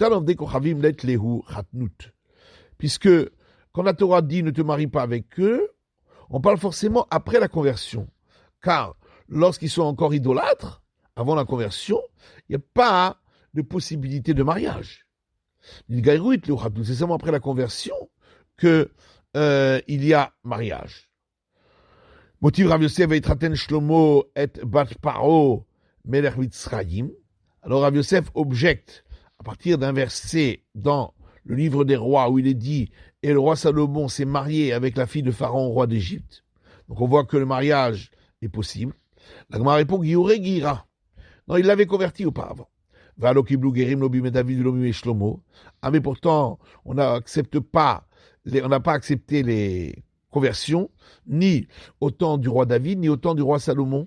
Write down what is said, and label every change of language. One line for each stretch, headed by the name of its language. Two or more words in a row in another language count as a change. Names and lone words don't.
French: Puisque, quand la Torah dit ne te marie pas avec eux, on parle forcément après la conversion. Car, lorsqu'ils sont encore idolâtres, avant la conversion, il n'y a pas de possibilité de mariage. C'est seulement après la conversion qu'il y a mariage.
Hebrew: מותיב רב יוסף ויתחתן שלמה את בת פרעה מלך מצרים.
French: Alors Rav Yosef objecte à partir d'un verset dans le livre des rois où il est dit et le roi Salomon s'est marié avec la fille de Pharaon, roi d'Égypte. Donc on voit que le mariage est possible. La Gemara répond
Hebrew: גיורי גיירה.
French: Non, il l'avait converti auparavant. Ah mais pourtant on n'a pas accepté les conversion, ni au temps du roi David, ni au temps du roi Salomon.